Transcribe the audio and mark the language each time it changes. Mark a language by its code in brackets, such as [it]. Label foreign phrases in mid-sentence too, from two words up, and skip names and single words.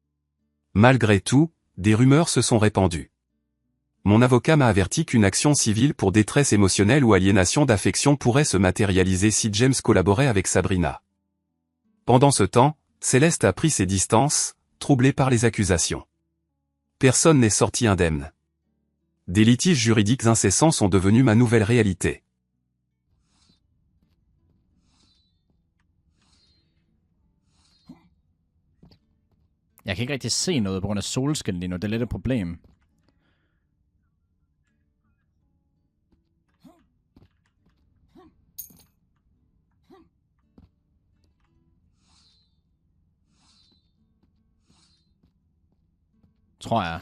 [fr] Malgré tout, des rumeurs se sont répandues. Mon avocat m'a averti qu'une action civile pour détresse émotionnelle ou aliénation d'affection pourrait se matérialiser si James collaborait avec Sabrina. Pendant ce temps, Céleste a pris ses distances, troublée par les accusations. Personne n'est sorti indemne. Des litiges juridiques incessants sont devenus ma nouvelle réalité. [da] Jeg kan ikke rigtig se noget på grund af solskin lige nu. Det er lidt et problem. Tror jeg.